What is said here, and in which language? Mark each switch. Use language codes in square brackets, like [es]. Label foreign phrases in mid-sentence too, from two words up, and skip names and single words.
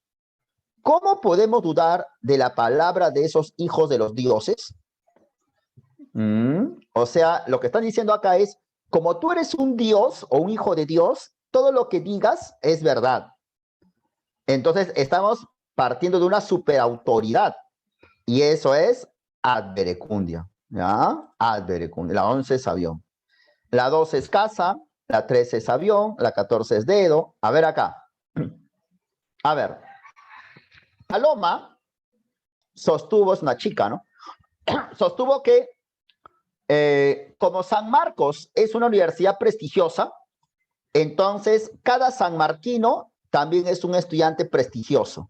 [es] ¿Cómo podemos dudar de la palabra de esos hijos de los dioses? O sea, lo que están diciendo acá es, como tú eres un dios o un hijo de Dios, todo lo que digas es verdad. Entonces, estamos partiendo de una superautoridad. Y eso es [la] ad verecundia. [es] ¿Ya? [la] Ad verecundia. [es] La 11 es avión. La 12 es casa. La 13 es avión. La 14 es dedo. A ver acá. A ver. Paloma sostuvo, es una chica, ¿no? Sostuvo que como San Marcos es una universidad prestigiosa, entonces cada sanmarquino también es un estudiante prestigioso.